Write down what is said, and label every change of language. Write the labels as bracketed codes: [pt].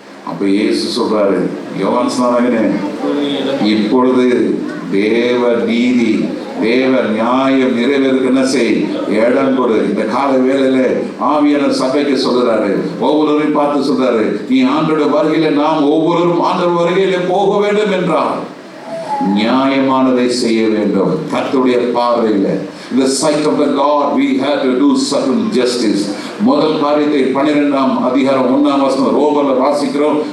[ta] அப்ப இயேசு சொல்றாரு, யோவான் ஸ்நானகனே, இப்பொழுது தேவ நீதி தேவ நியாயம் நிறைவேறுக்கு என்ன செய், இடம் கொடு. இந்த கால வேளையில ஆவியான சபைக்கு சொல்றாரு, ஒவ்வொருவரையும் பார்த்து சொல்றாரு, நீ ஆண்டோட வருகையில நாம் ஒவ்வொருவரும் ஆண்டோட வருகையில போக வேண்டும் என்றார். நியாயமானதை செய்ய வேண்டும். கர்த்தருடைய பார்வையில, [en] in the sight of the God we have to do certain justice. [ta] முதல் காரியத்தை 12ஆம் அதிகாரம் 1ஆம் வசனம் ரோமர்ல வாசிக்கிறோம்.